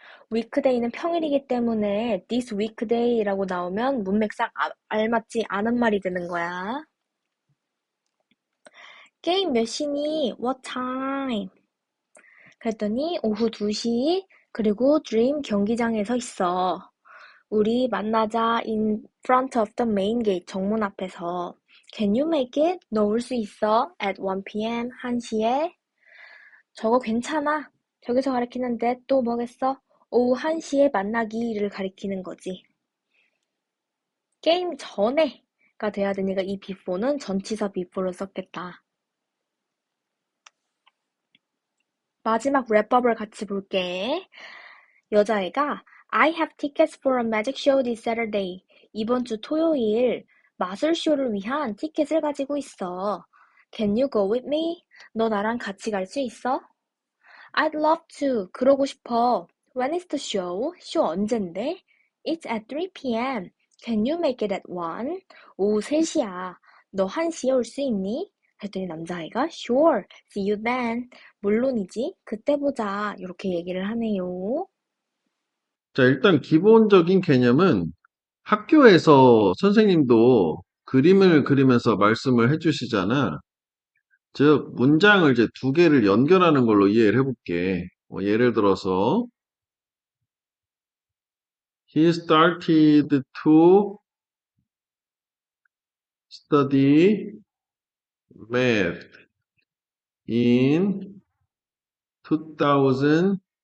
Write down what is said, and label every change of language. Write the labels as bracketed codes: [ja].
[ko] weekday는 평일이기 때문에 this weekday라고 나오면 문맥상 알맞지 않은 말이 되는 거야. 게임 몇 시니? [en] What time? [ko] 그랬더니 오후 2시 그리고 드림 경기장에서 있어. 우리 만나자 [en] in front of the main gate [ko] 정문 앞에서. [en] Can you make it? [ko] 너 올 수 있어? [en] At 1 p.m. [ko] 1시에? 저거 괜찮아. 저기서 가리키는데 또 뭐겠어? 오후 1시에 만나기를 가리키는 거지. 게임 전에가 돼야 되니까 이 before는 전치사 before를 썼겠다. 마지막 랩업을 같이 볼게. 여자애가 [en] I have tickets for a magic show this Saturday. [ko] 이번 주 토요일 마술쇼를 위한 티켓을 가지고 있어. [en] Can you go with me? [ko] 너 나랑 같이 갈 수 있어? [en] I'd love to. [ko] 그러고 싶어. [en] When is the show? 쇼 언젠데? It's at 3 p.m. Can you make it at 1? [ko] 오후 3시야. 너 1시에 올 수 있니? 그랬더니 남자아이가 [en] Sure. See you then. [ko] 물론이지. 그때 보자. 이렇게 얘기를 하네요. 자, 일단 기본적인 개념은 학교에서 선생님도 그림을 그리면서 말씀을 해주시잖아. 즉, 문장을 이제 두 개를 연결하는 걸로 이해를 해볼게. 예를 들어서, [en] He started to study math in 2020.